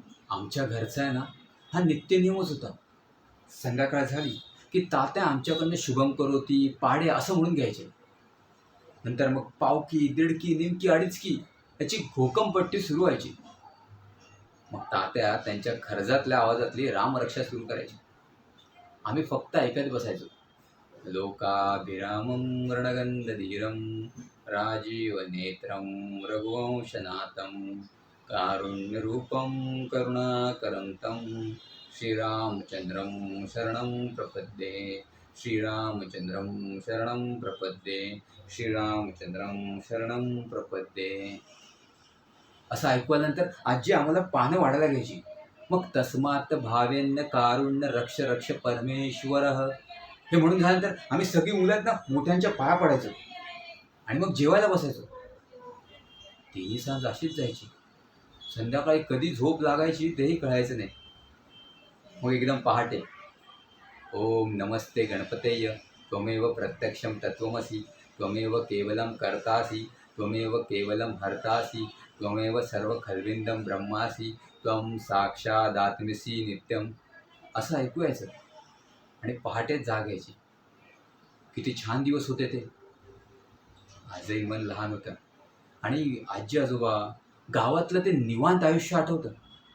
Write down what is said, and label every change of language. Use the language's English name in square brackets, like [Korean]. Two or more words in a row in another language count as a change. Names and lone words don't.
[Marathi] आमच्या घरचा आहे ना, हा नित्यनियमच होता. संध्याकाळ झाली, की तात्या आमच्याकडनं [Sanskrit] शुभम करोती, [Marathi] पाढे असं म्हणून घ्यायचे. नंतर मग पावकी, दीडकी, निमकी, अडीचकी याची घोकमपट्टी सुरू व्हायची. मग तात्या त्यांच्या खरजातल्या आवाजातली रामरक्षा सुरू करायची. आम्ही फक्त ऐकत बसायचो. [Sanskrit] लोकाभिरामं रणगंधधीरं राजीवनेत्रं रघुवंशनाथं कारुण्यरूपं करुणाकरं श्रीरामचन्द्रं शरणं प्रपद्ये श्रीरामचन्द्रं शरणं प्रपद्ये श्रीरामचन्द्रं शरणं प्रपद्ये. [Marathi] असं ऐकू आल्यानंतर आजी आम्हाला पानं वाढायला घ्यायची. मग [Sanskrit] तस्मात् भावेन्न कारुण्य रक्ष रक्ष परमेश्वरः [Marathi] हे म्हणून झाल्यानंतर आम्ही सगळी मुलं आहेत ना मोठ्यांच्या पाया पडायचो आणि मग जेवायला बसायचो. तिन्ही सांज अशीच जायची. संध्याकाळी कधी झोप लागायची तेही कळायचं नाही. [Sanskrit] मग एकदम पहाटे ओम नमस्ते गणपतेय त्वमेव प्रत्यक्षं तत्त्वमसि त्वमेव केवलं कर्तासि त्वमेव केवलं हर्तासि त्वमेव सर्व खल्विंदं ब्रह्मासि त्वं साक्षादात्मसी नित्यम [Marathi] असं ऐकू यायचं आणि पहाटेच जाग यायची. किती छान दिवस होते ते. आजही मन लहान होतं आणि आजी आजोबा गावातलं ते निवांत आयुष्य आठवतं.